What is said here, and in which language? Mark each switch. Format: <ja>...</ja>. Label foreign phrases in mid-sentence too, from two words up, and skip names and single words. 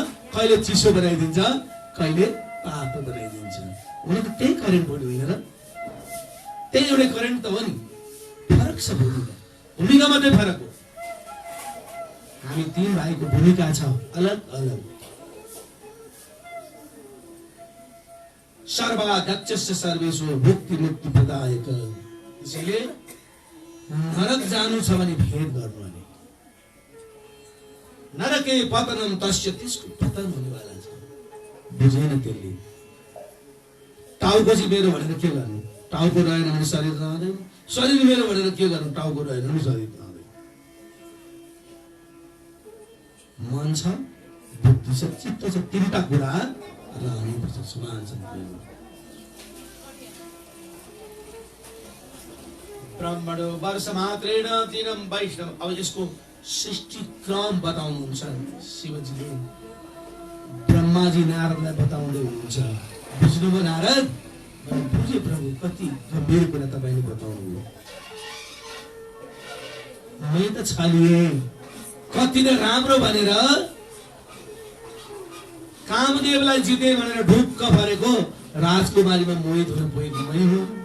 <ne>कहिले चिसो बनाइदिन्छ, कहिले तातो बनाइदिन्छ। हुन त त्यही करेन्ट हो नि, होइन र? त्यही एउटै करेन्ट त हो नि। फरक छ भूमिका, भूमिका मात्रै फरक हो। हामी तीन भाइको भूमिका छ अलग अलग।</ne> <sa>सर्वाध्यक्षस्य सर्वेषु भुक्ति मुक्ति प्रदायक।</sa> <ne>त्यसैले नरक जानु छ भने भेद गर्नु भने</ne> <sa>नरके पतनम तस्य,</sa> <ne>त्यसको पतन हुनेवाला छ। बुझेन त्यसले। टाउको चाहिँ मेरो भनेर के गर्नु? टाउको रहेन भने शरीर रहँदैन। शरीर मेरो भनेर के गर्नु? टाउको रहेन भने शरीर रहँदैन। मन छ, बुद्धि छ, चित्त छ, तीनटा कुरा रहनुपर्छ। समान छ।</ne> <sa>ब्रह्मणो वर्ष मात्रेण दिनम वैष्णव।</sa> <ne>अब यसको सृष्टि क्रम बताउनुहुन्छ शिवजीले। ब्रह्माजी नारदलाई बताउँदै हुनुहुन्छ। बुझ्नुभयो नारद? बुझे प्रभु, कति गम्भीर कुरा तपाईले बताउनुभयो। मै त छलिए कति नै राम्रो भनेर कामदेवलाई जिते भनेर ढुक्क परेको राजकुमारीमा मोहित हुन पुगेको मै हो।</ne>